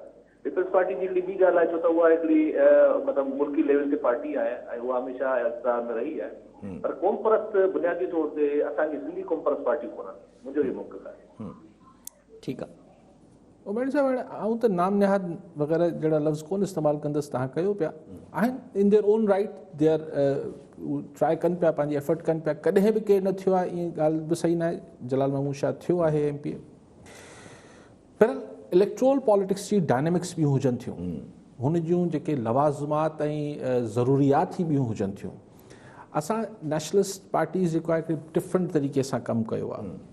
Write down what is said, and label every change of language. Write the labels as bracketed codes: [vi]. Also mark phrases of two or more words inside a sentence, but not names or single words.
[sd] पीपल्स पार्टी जी हिकिड़ी ॿी ॻाल्हि आहे, छो त उहा हिकिड़ी मतिलबु मुल्की लेवल ते पार्टी आहे ऐं उहा हमेशह इक़्तिदार में रही आहे, पर कॉमपर्स बुनियादी तौर ते असांजी सिंधी कॉमपर्स पार्टियूं कोन आहिनि। मुंहिंजो इहो मौक़िफ़ आहे। ठीकु आहे। उमेश साहब, आऊं त नाम निहाद वग़ैरह जहिड़ा लफ़्ज़ कोन इस्तेमालु कंदसि, तव्हां कयो पिया आहिनि [en] in their own right, their try [sd] कनि पिया, पंहिंजी एफर्ट कनि पिया। कॾहिं बि केरु न थियो आहे, ईअं ॻाल्हि बि सही न आहे। जलाल महमूद शाह थियो आहे MPA। पर [en] electoral politics [sd] जी डायनेमिक्स ॿियूं हुजनि थियूं, हुन जूं जेके लवाज़मात ऐं ज़रूरियात ई ॿियूं हुजनि थियूं। असां [en] nationalist parties [sd] जेको आहे हिकिड़े डिफरेंट तरीक़े सां कमु कयो आहे।